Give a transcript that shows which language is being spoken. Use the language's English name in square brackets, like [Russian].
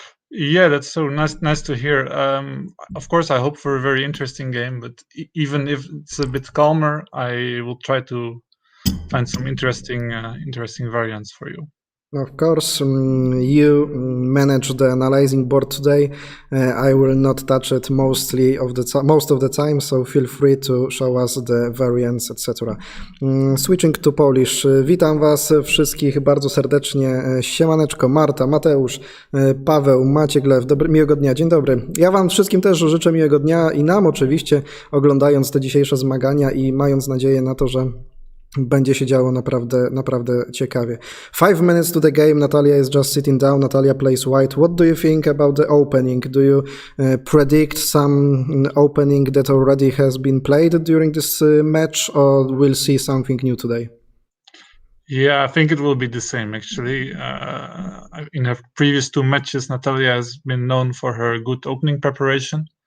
[English] Yeah, that's so nice to hear. Of course, I hope for a very interesting game, but even if it's a bit calmer, I will try to find some interesting variants for you. Of course, you manage the analyzing board today. I will not touch it most of the time, so feel free to show us the variants, etc. Switching to Polish. [Polish] Witam was wszystkich bardzo serdecznie. Siemaneczko, Marta, Mateusz, Paweł, Maciek Lew. Miłego dnia, dzień dobry. Ja wam wszystkim też życzę miłego dnia i nam oczywiście, oglądając te dzisiejsze zmagania i mając nadzieję na to, że będzie się działo naprawdę ciekawie. [English] 5 minutes to the game. Natalia is just sitting down. Natalia plays white. What do you think about the opening? Do you predict some opening that already has been played during this match, or we'll see something new today? Yeah, I think it will be the same, actually. In her previous 2 matches, Natalia has been known for her good opening preparation.